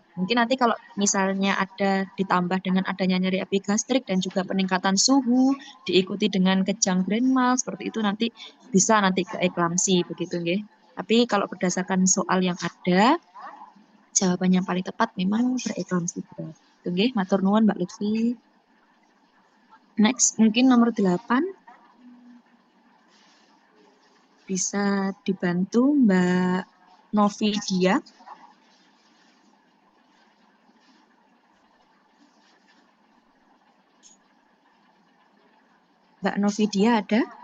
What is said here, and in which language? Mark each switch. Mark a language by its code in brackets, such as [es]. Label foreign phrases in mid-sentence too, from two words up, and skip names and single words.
[id] Mungkin nanti kalau misalnya ada ditambah dengan adanya nyeri epigastrik dan juga peningkatan suhu, diikuti dengan kejang grand mal, seperti itu nanti bisa nanti ke eklamsi begitu nggih. Tapi kalau berdasarkan soal yang ada, jawaban yang paling tepat memang preeklamsi berat. Itu [jv] nggih, matur nuwun [id] Mbak Lutfi. Next, mungkin nomor 8. Bisa dibantu Mbak Novidia. Mbak Novidia ada?